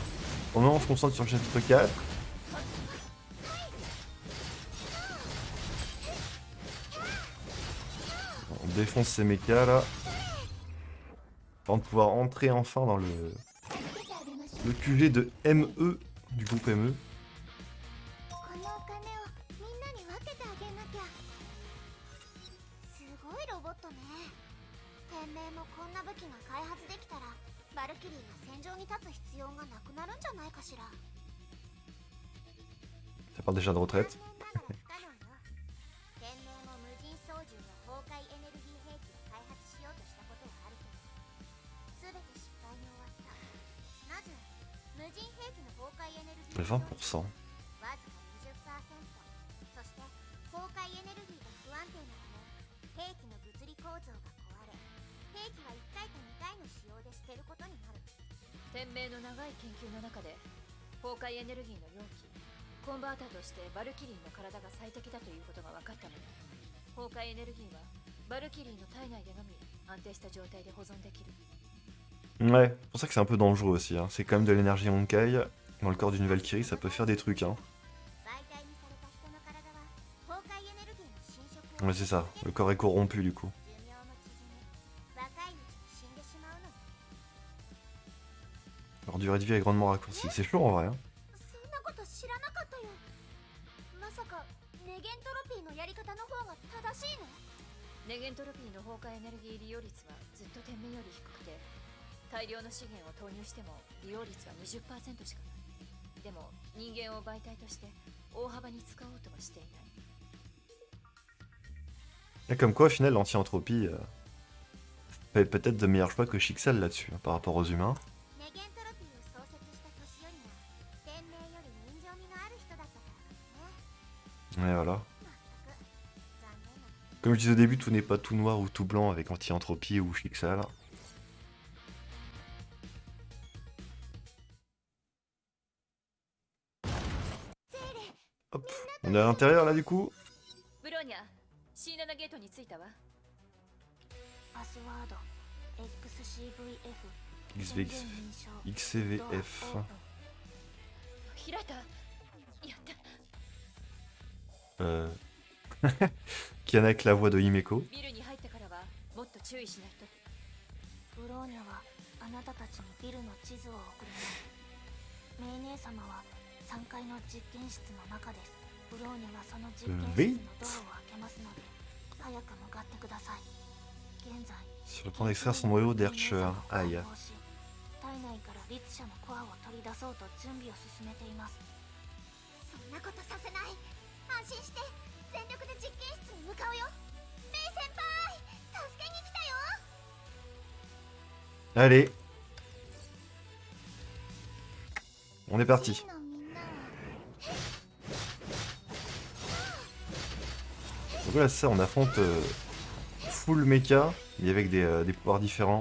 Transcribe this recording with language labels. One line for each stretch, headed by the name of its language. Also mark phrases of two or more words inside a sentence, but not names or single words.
French: Au moment où on se concentre sur le chapitre 4. On défonce ces mechas là. Avant de pouvoir entrer enfin dans le QG de ME, du groupe ME.
Japanese: このお金をみんなに分けてあげなきゃ。すごいロボットね。天命もこんな武器が開発できたらバルキリーが戦場に立つ必要がなくなるんじゃないかしら。
French: Ça part déjà de retraite.
Japanese: 天命も無人操縦の崩壊エネルギー兵器を開発しようとしたことはあるけど全て失敗に終わった。まず無人兵器の崩壊エネルギー 20%. わずか 20%。そして崩壊エネルギーが不安定なため兵器の物理構造が壊れ兵器は1回と2回の使用で捨てることになる。天命の長い研究の中で崩壊エネルギーの容器コンバーターとしてバルキリーの体が最適だということが分かったので崩壊エネルギーはバルキリーの体内でのみ安定した状態で保存できる。
French: Ouais, c'est pour ça que c'est un peu dangereux aussi. Hein. C'est quand même de l'énergie Honkai. Dans le corps d'une Valkyrie, ça peut faire des trucs. Hein.
Japanese: 媒体にされた人の体は崩壊エネルギーの侵食を
French: Ouais, c'est ça. Le corps est corrompu du coup.
Japanese: 寿命も縮み若いうちに死んでしまうの。
French: Leur durée de vie est grandement raccourcie. C'est chaud en vrai. Hein.
Japanese: そんなこと知らなかったよ。まさかネゲントロピーのやり方の方が正しいの？ネゲントロピーの崩壊エネルギー利用率はずっと天命より低くて大量の資源を投入しても利用率は 20% しかない。でも人間を媒体として大幅に使おうとはしていない。
French: Et comme quoi, au final, l'anti-entropie fait peut-être de meilleurs choix que Shixel là-dessus, hein, par rapport aux humains.
Japanese: ネゲントロピーを創設した年寄りが天命より人情味のある人だったからね。
French: Et voilà.
Japanese: まったく残念な。
French: Comme je disais au début, tout n'est pas tout noir ou tout blanc avec anti-entropie ou Shixel. Hop, on est à l'intérieur là du coup.
Japanese: ブローニャ C7 ゲートに着いたわ。パスワード XCVF XVX 宣言認証 XCVF. ドアオープン。開いた。やった。
French: Qui en a avec la voix de Himeko.
Japanese: ビルに入ってからはもっと注意しないと。ブローニャはあなたたちにビルの地図を送ります。メイ姉様は3階の実験室の中です。ブローニャはその実験室のドアを開けますので早く向かってください。現在
French: Sur le point d'extraire son noyau d'Ercher. Aïe.
Japanese: 体内から律者のコアを取り出そうと準備を進めています。そんなことさせない。安心して全力で実験室に向かうよ。メイ先輩助けに来たよ。
French: Allez. On est parti. Donc là, c'est ça, on affronte full mecha, mais avec des pouvoirs différents.